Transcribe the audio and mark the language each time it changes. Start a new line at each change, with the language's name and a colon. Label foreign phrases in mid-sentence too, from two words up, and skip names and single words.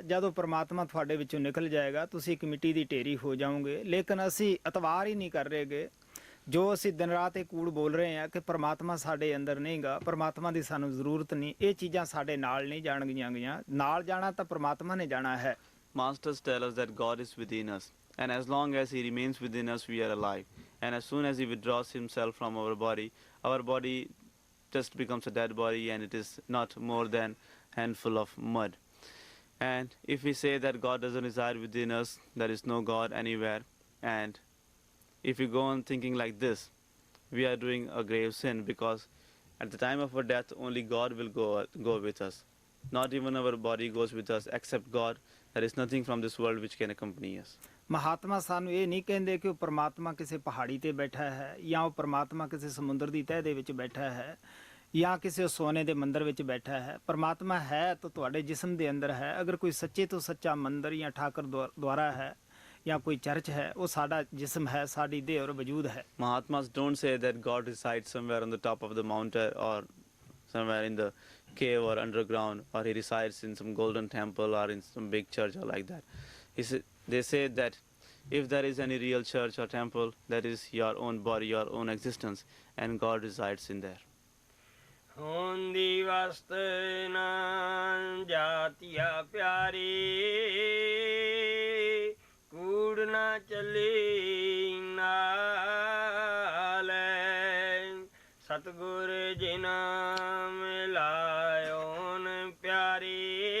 Punjabi: ਜਦੋਂ ਪਰਮਾਤਮਾ ਤੁਹਾਡੇ ਵਿੱਚੋਂ ਨਿਕਲ ਜਾਏਗਾ ਤੁਸੀਂ ਇੱਕ ਮਿੱਟੀ ਦੀ ਢੇਰੀ ਹੋ ਜਾਓਗੇ। ਲੇਕਿਨ ਅਸੀਂ ਇਤਬਾਰ ਹੀ ਨਹੀਂ ਕਰ ਰਹੇਗੇ। ਜੋ ਅਸੀਂ ਦਿਨ ਰਾਤ ਇਹ ਕੂੜ ਬੋਲ ਰਹੇ ਹਾਂ ਕਿ ਪਰਮਾਤਮਾ ਸਾਡੇ ਅੰਦਰ ਨਹੀਂਗਾ, ਪਰਮਾਤਮਾ ਦੀ ਸਾਨੂੰ ਜ਼ਰੂਰਤ ਨਹੀਂ, ਇਹ ਚੀਜ਼ਾਂ ਸਾਡੇ ਨਾਲ ਨਹੀਂ ਜਾਣਗੀਆਂ ਗਈਆਂ। ਨਾਲ ਜਾਣਾ ਤਾਂ ਪਰਮਾਤਮਾ ਨੇ ਜਾਣਾ ਹੈ।
English: Masters tell us that God is within us, and as long as He remains within us, we are alive. And as soon as He withdraws Himself from our body just becomes a dead body, and it is not more than a handful of mud. And if we say that God doesn't reside within us, there is no God anywhere, and if we go on thinking like this, we are doing a grave sin, because At the time of our death, only God will go with us. Not even our body goes with us, except God. There is nothing from this world which can accompany us.
Punjabi: ਮਹਾਤਮਾ ਸਾਨੂੰ ਇਹ ਨਹੀਂ ਕਹਿੰਦੇ ਕਿ ਉਹ ਪਰਮਾਤਮਾ ਕਿਸੇ ਪਹਾੜੀ ਤੇ ਬੈਠਾ ਹੈ ਜਾਂ ਉਹ ਪਰਮਾਤਮਾ ਕਿਸੇ ਸਮੁੰਦਰ ਦੀ ਤਹਿ ਦੇ ਵਿੱਚ ਬੈਠਾ ਹੈ ਜਾਂ ਕਿਸੇ ਸੋਨੇ ਦੇ ਮੰਦਰ ਵਿੱਚ ਬੈਠਾ ਹੈ। ਪਰਮਾਤਮਾ ਹੈ ਤਾਂ ਤੁਹਾਡੇ ਜਿਸਮ ਦੇ ਅੰਦਰ ਹੈ। ਅਗਰ ਕੋਈ ਸੱਚੇ ਤੋਂ ਸੱਚਾ ਮੰਦਰ ਜਾਂ ਠਾਕਰ ਦੁਆਰਾ ਹੈ ਜਾਂ ਕੋਈ ਚਰਚ ਹੈ, ਉਹ ਸਾਡਾ ਜਿਸਮ ਹੈ, ਸਾਡੀ ਦੇਹ ਔਰ ਵਜੂਦ ਹੈ।
English: Mahatmas don't say that God resides somewhere on the top of the mountain or somewhere in the cave or underground, or he resides in some golden temple or in some big church or like that. They say that if there is any real church or temple, that is your own body, your own existence, and God resides in there.
Punjabi: ਹੋਂਦੀ ਵਸਤ ਨਾ ਜਾਤੀਆ ਪਿਆਰੀ, ਕੂੜ ਨਾ ਚੱਲੀ ਨਾਲ, ਸਤਿਗੁਰ ਜਿਨਾ ਮਿਲਾਇਓਨ ਪਿਆਰੀ,